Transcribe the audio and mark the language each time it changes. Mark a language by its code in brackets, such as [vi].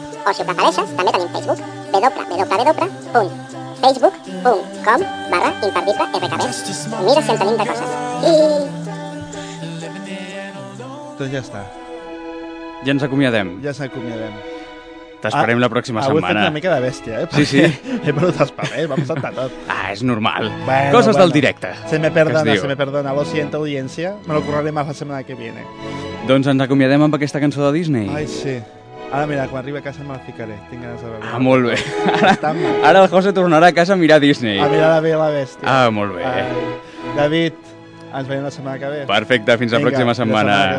[ca] O si ho prefereixes, també tenim Facebook, www.facebook.com/imperdiblerkb. Mira si en tenim de coses. Doncs ja està. Ja ens acomiadem. Ja ens acomiadem. T'esperem la pròxima setmana. Avui he fet una mica de bèstia, eh? Sí, sí. He perdut els papers, m'ha passat de tot. Ah, és normal. Bueno, coses del directe. [es] Se me perdona, lo siento, audiencia. Me lo correré más la setmana que viene. [ca] Doncs ens acomiadem amb aquesta cançó de Disney. Ai, sí. Ara mira, quan arribi a casa me la ficaré. Tinc ganes de veure. Ah, molt bé. Ara el José tornarà a casa a mirar Disney. A mirar la Bella i la Bèstia. Ah, molt bé. David, ens veiem la setmana que ve. Perfecte, fins la pròxima setmana.